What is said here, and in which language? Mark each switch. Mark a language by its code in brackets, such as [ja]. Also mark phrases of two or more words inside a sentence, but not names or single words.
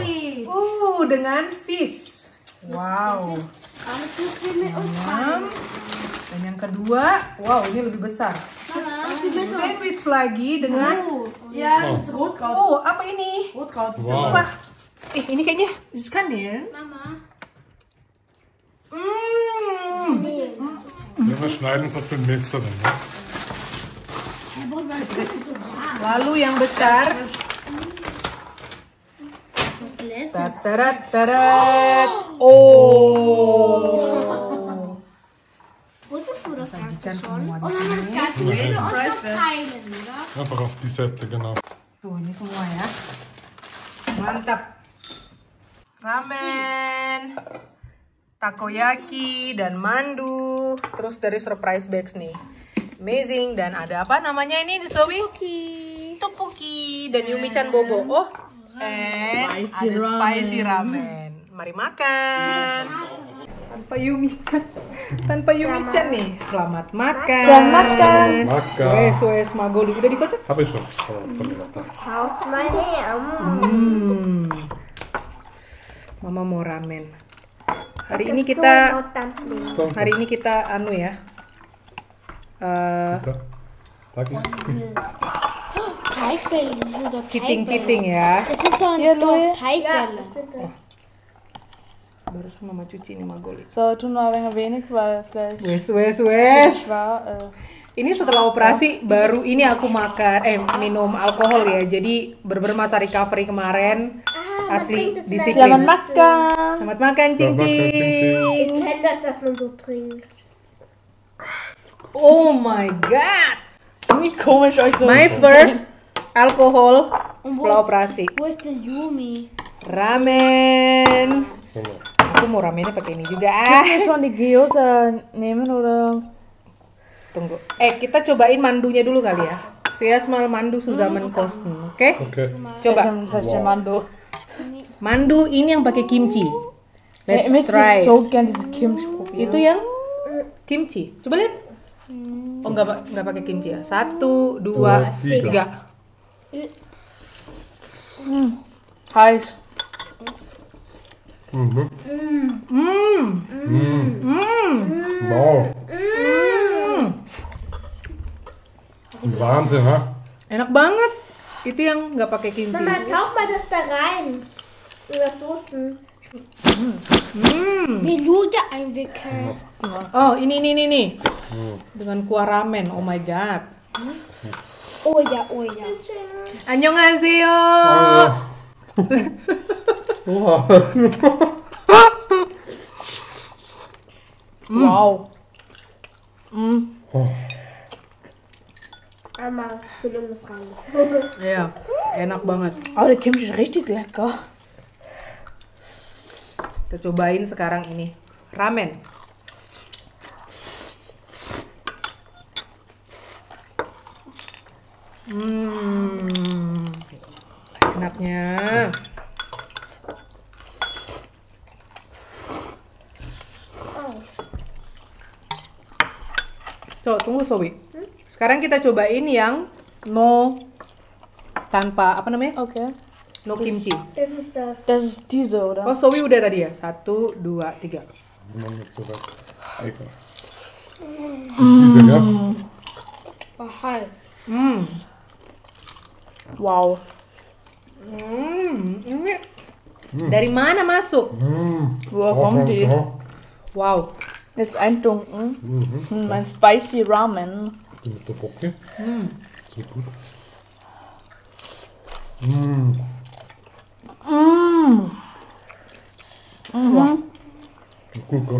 [id] Dengan fish. Wow. Dan yang kedua, wow, ini lebih besar. Sandwich lagi dengan apa ini? Wow. Apa? Ini kayaknya [de] Ja, wir schneiden es aus dem Mixer dann, ne? [id] Lalu yang besar. Tatarat. Oh. Sajikan semua di sini. [de] Einfach auf die Seite, genau. [id] Tuh, ini semua ya. Mantap. Ramen, takoyaki, dan mandu. Terus dari surprise bags nih. [en] Amazing. [id] Dan ada apa namanya ini, Zoe? Tteokbokki. Dan Yumi-chan bobo. Oh, and ada [en] spicy ramen. [id] Mari makan. Tanpa Yumi-chan. Tanpa Yumi-chan nih. Selamat makan. Selamat makan. Makan. Wes Magoli udah dikocok. [de] Habe ich schon. Ternyata. Schaut mal her. [id] Mama mau ramen. Hari ini kita So, anu ya. Lagi. [de] Teigbälle, das sind doch [id] Cheating ya. [de] Das ist doch Ja, Louis. Teigbälle. [id] Barusan mama cuci nih Magoli. [de] So, tun wir ein wenig, weil vielleicht Wes. war. [id] Ini setelah operasi baru ini aku minum alkohol ya. Jadi bener-bener masa recovery kemarin asli disiplin. Selamat makan. Selamat makan Cing Selamat makan, Cing Cing. [de] Ich kenne das, dass man so trinkt. [en] Oh my god. [de] Irgendwie komisch euch so. [en] My first alkohol [id] setelah operasi. [de] Wo ist der Yumi? [id] Ramen. Aku mau ramennya pakai ini juga. [de] Können wir schon die Gyoza nehmen oder? [id] Tunggu. Kita cobain mandunya dulu kali ya. [de] Zuerst mal Mandu zusammen kosten, [id] oke? [en] Okay. [id] Coba. [de] Das heißt ja Mando. [id] Mandu ini yang pakai kimchi. [en] Let's [de] Ich möchte [en] try. [de] so gern diese Kimchi probieren. [id] Itu yang kimchi. Coba lihat. Oh nggak pakai kimchi ya. 1, 2, 3. [de] Heiß. Wow. Wahnsinn, ha? [id] Enak banget. Itu yang nggak pakai kimchi. Mama, [de] tauch mal das da rein. Über Soßen. Wie Lude einwickeln. [id] Oh, ini. Dengan kuah ramen. [en] Oh my god. [de] Oh ja, oh ja. [ko] Annyeonghaseyo. Wow. Wow. [de] Einmal Füllung ist rein. [id] Iya, enak banget. [de] Aber der Kimchi ist richtig lecker. [id] Kita cobain sekarang ini. Ramen. Enaknya. Coba tunggu Sobi. Sekarang kita cobain yang tanpa apa namanya? [en] Okay. No kimchi. [de] Das ist das. Das ist diese, oder? [id] Oh, Sobi udah tadi ya? 1, 2, 3. [de] Noch nicht so weit. Egal. Diese, ja? Oh, halt. Wow. [id] Ini dari mana masuk? [de] Woher kommt die? Wow. Jetzt eintunken. Mein [en] Spicy Ramen. [de] Mit Tteokbokki. So gut. Gut, gut.